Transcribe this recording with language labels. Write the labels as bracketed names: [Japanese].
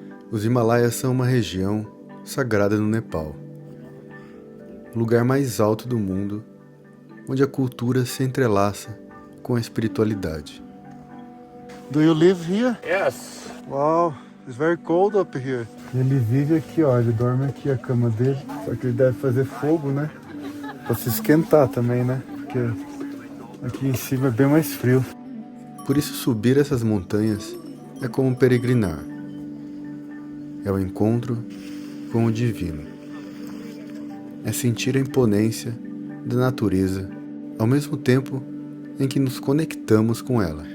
[Portuguese] Os Himalaias são uma região sagrada no Nepal, o lugar mais alto do mundo, onde a cultura se entrelaça com a espiritualidade. [English] Do you live here? Yes. Wow, it's very cold up here. [Portuguese] Ele vive aqui, ó, ele dorme aqui, a cama dele. Só que ele deve fazer fogo, né? Pra se esquentar também, né? Porque aqui em cima é bem mais frio. Por isso subir essas montanhas é como peregrinar. É o encontro com o divino. É sentir a imponência da natureza ao mesmo tempo em que nos conectamos com ela.